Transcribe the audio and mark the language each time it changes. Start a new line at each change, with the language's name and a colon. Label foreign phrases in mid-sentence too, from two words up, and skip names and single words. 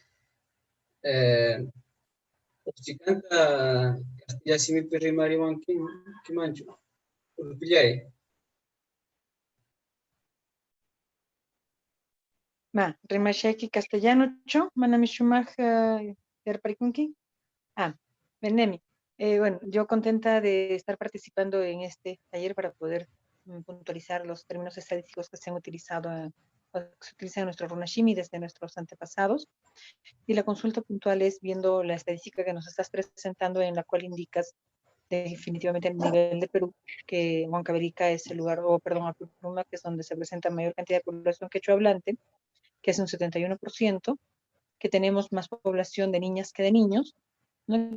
Quechua: Chikanta Castilla simipi rimariwankimanchu urpillay. Ma, rimashayki castellanocho, manami shumaq yarparikunki. Benemi.
Spanish: Bueno, yo contenta de estar participando en este taller para poder puntualizar los términos estadísticos que se han utilizado, que se utilizan en nuestro Runashimi desde nuestros antepasados. Y la consulta puntual es viendo la estadística que nos estás presentando, en la cual indicas definitivamente el nivel de Perú, que Huancavelica es el lugar, Apurímac, que es donde se presenta mayor cantidad de población quechua hablante, que es un 71%, que tenemos más población de niñas que de niños, ¿no?